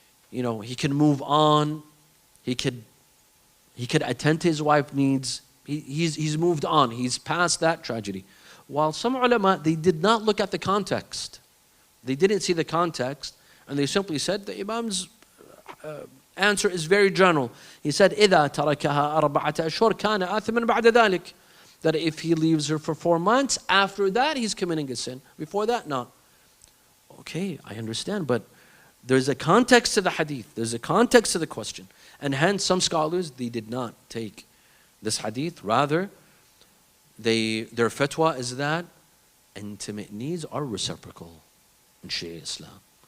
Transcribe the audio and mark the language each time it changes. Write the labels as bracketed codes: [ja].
[en] He can move on. He could attend to his wife's needs. He's moved on. He's past that tragedy. While some ulama, they did not look at the context. They didn't see the context, And they simply said, the Imam's answer is very general. He said, [ar] إِذَا تَرَكَهَا أَرْبَعَةَ أَشْهُرٍ كَانَ آثِمًا بَعْدَ ذَلك. [en] That if he leaves her for 4 months, after that he's committing a sin. Before that, not. Okay, I understand, but there's a context to the hadith. There's a context to the question. And hence, some scholars, they did not take this hadith. Rather, their fatwa is that intimate needs are reciprocal in Sharia Islam.